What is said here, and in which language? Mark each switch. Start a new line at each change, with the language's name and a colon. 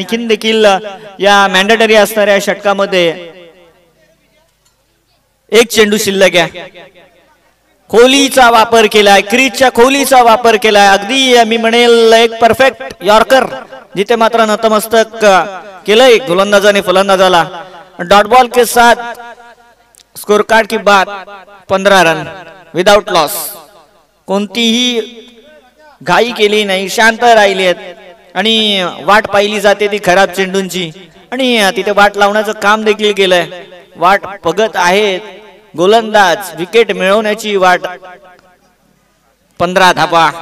Marathi: आणखीन देखील या मॅन्डेटरी असणाऱ्या षटकामध्ये एक चेंडू शिल्लक आहे. खोलीचा वापर केलाय, क्रीजच्या खोलीचा वापर केलाय. अगदी मी म्हणेल एक परफेक्ट यॉर्कर, जिथे मात्र नतमस्तक केलंय गोलंदाजाने फलंदाजाला.
Hindi: डॉट बॉल के साथ स्कोर कार्ड की बात 15 रन विदाउट लॉस.
Marathi: कोणतीही घाई केली नाही, शांत राहिली आहेत आणि वाट पाहिली जाते ती खराब चेंडूंची आणि तिथे वाट लावण्याचं काम देखील केलंय. वाट बघत आहेत गोलंदाज, विकेट मिळवण्याची वाट. 15 धावा.